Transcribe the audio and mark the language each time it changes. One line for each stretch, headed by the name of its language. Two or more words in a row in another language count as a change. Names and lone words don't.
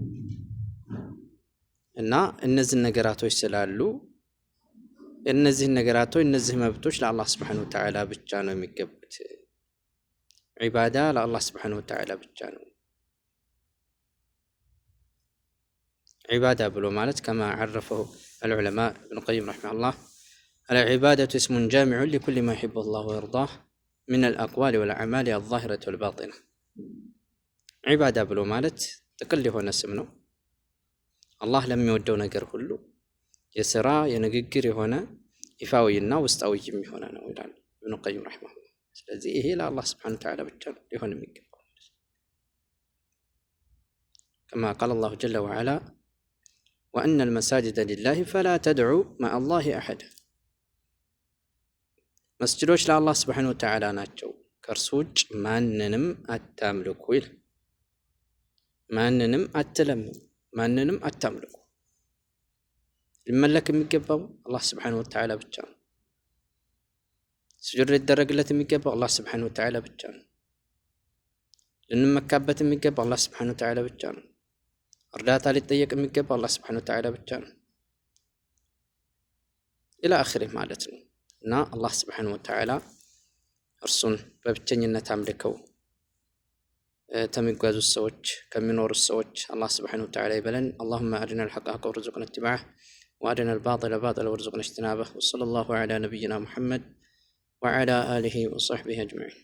Amharic: እና እነዚህ ነገራቶች ስላሉ እነዚህ ነገራቶች እነዚህ መብቶች ለአላህ
Arabic: سبحانه وتعالى
Amharic: ብቻ ነው የሚገቡት። ዒባዳ ለአላህ
Arabic: سبحانه وتعالى
Amharic: ብቻ ነው። ዒባዳ ብሎ ማለት
Arabic: كما عرفه العلماء ابن القيم رحمه الله العبادة اسم جامع لكل ما يحب الله ويرضاه من الأقوال والأعمال الظاهرة والباطنة.
Amharic: ዒባዳ ብሎ ማለት ጥቅል የሆነ ስም ነው። አላህ ለሚወደው ነገር ሁሉ የሥራ የንግግር የሆነ ይፋዊና ውስጣዊ የሚሆነ ነው ይላል ኢብኑ ቀይም ረሂመሁላህ። ስለዚህ ይሄ ለአላህ
Arabic: سبحانه وتعالى
Amharic: ብቻ ሊሆን የሚገባው
Arabic: كما قال الله جل وعلا وأن المساجد لله فلا تدعوا مع الله أحدا.
Amharic: መስጂዶች ለአላህ
Arabic: سبحانه وتعالى
Amharic: ናቸው፣ ከእርሱ ውጭ ማንንም አታምልኩ ይላል። ማንንም አትለምኑ፣ ማንንም አታምልኩ። ሊመለክ የሚገባው አላህ
Arabic: سبحانه وتعالى
Amharic: ብቻ ነው። ስጁድ ሊደረግለት የሚገባው አላህ
Arabic: سبحانه وتعالى
Amharic: ብቻ ነው። ልንመካበት የሚገባው አላህ
Arabic: سبحانه وتعالى
Amharic: ብቻ ነው። እርዳታ ሊጠየቅ የሚገባው አላህ
Arabic: سبحانه وتعالى
Amharic: ብቻ ነው።
Arabic: إلى آخره
Amharic: ማለት ነው። እና አላህ
Arabic: سبحانه وتعالى
Amharic: እርሱን በብቸኝነት አምልከው ተሚጓዙ ሰዎች ከሚኖሩ ሰዎች አላህ
Arabic: سبحانه وتعالى ይበለን። اللهم أرنا الحق حقا وارزقنا اتباعه وأرنا الباطل باطلا وارزقنا اجتنابه وصلى الله على نبينا محمد وعلى آله وصحبه أجمعين.